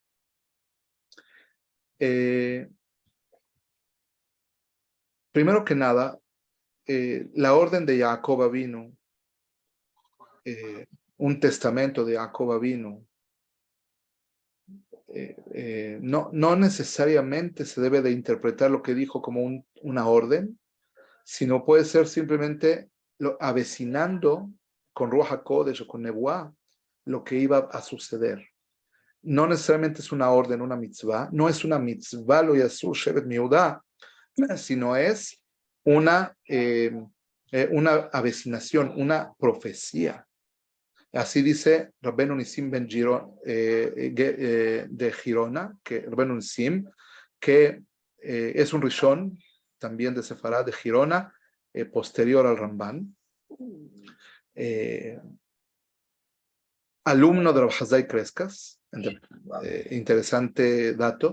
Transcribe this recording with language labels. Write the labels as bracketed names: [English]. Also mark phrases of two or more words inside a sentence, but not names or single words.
[Spanish] Primero que nada, la orden de Jacob Avinu, un testamento de Jacob Avinu, no necesariamente se debe de interpretar lo que dijo como una orden, sino puede ser simplemente avecinando con [Hebrew] רוח הקודש [Spanish] o con Nebuá lo que iba a suceder. No necesariamente es una orden, una mitzvah, no es una mitzvah [Hebrew] לא יסור שבט מיהודה, [Spanish] sino es una avecinación, una profecía. Así dice Rabbeinu Nisim ben Giron, de Girona, que Rabbeinu Nisim, que es un rishon también de Sefarad de Girona, posterior al Rambán, alumno de Rav Hazai Kreskas, interesante dato.